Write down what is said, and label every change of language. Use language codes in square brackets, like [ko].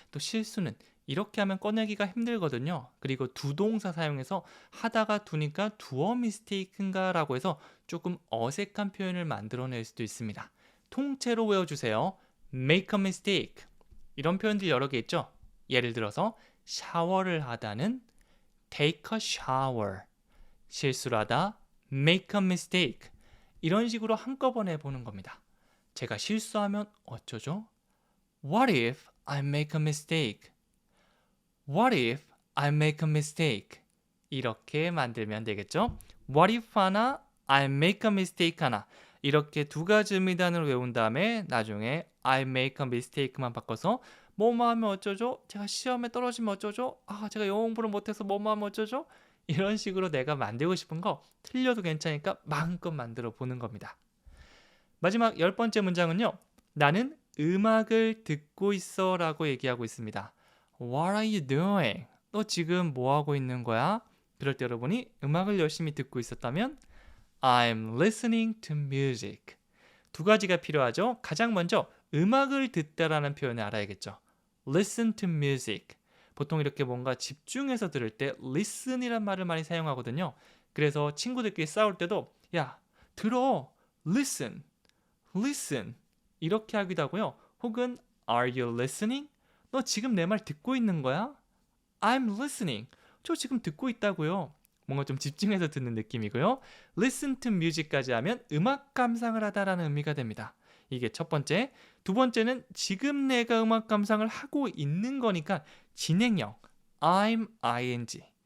[ko] 또 실수는 이렇게 하면 꺼내기가 힘들거든요. 그리고 두 동사 사용해서 하다가 두니까 두어 mistake인가 라고 해서 조금 어색한 표현을 만들어낼 수도 있습니다. 통째로 외워주세요. [en] make a mistake. [ko] 이런 표현들 여러 개 있죠. 예를 들어서 샤워를 하다는 [en] take a shower. [ko] 실수를 하다, [en] make a mistake. [ko] 이런 식으로 한꺼번에 해보는 겁니다. 제가 실수하면 어쩌죠? [en] What if I make a mistake? What if I make a mistake? [ko] 이렇게 만들면 되겠죠? [en] What if 하나, I make a mistake 하나. [ko] 이렇게 두 가지 의미단을 외운 다음에 나중에 [en] I make a mistake [ko] 만 바꿔서 뭐뭐 하면 어쩌죠? 제가 시험에 떨어지면 어쩌죠? 제가 영어 공부를 못해서 뭐뭐 하면 어쩌죠? 이런 식으로 내가 만들고 싶은 거 틀려도 괜찮으니까 마음껏 만들어 보는 겁니다. 마지막 10번째 문장은요. 나는 음악을 듣고 있어 라고 얘기하고 있습니다. [en] What are you doing? [ko] 너 지금 뭐 하고 있는 거야? 그럴 때 여러분이 음악을 열심히 듣고 있었다면 [en] I'm listening to music. [ko] 두 가지가 필요하죠. 가장 먼저 음악을 듣다라는 표현을 알아야겠죠. [en] Listen to music. [ko] 보통 이렇게 뭔가 집중해서 들을 때 listen이란 말을 많이 사용하거든요. 그래서 친구들끼리 싸울 때도 야, 들어. [en] listen. listen. [ko] 이렇게 하기도 하고요. [en] 혹은 are you listening? [ko] 너 지금 내 말 듣고 있는 거야? [en] I'm listening. [ko] 저 지금 듣고 있다고요. 뭔가 좀 집중해서 듣는 느낌이고요. [en] Listen to music [ko] 까지 하면 음악 감상을 하다라는 의미가 됩니다. 이게 첫 번째. 두 번째는 지금 내가 음악 감상을 하고 있는 거니까 진행형 I'm ing.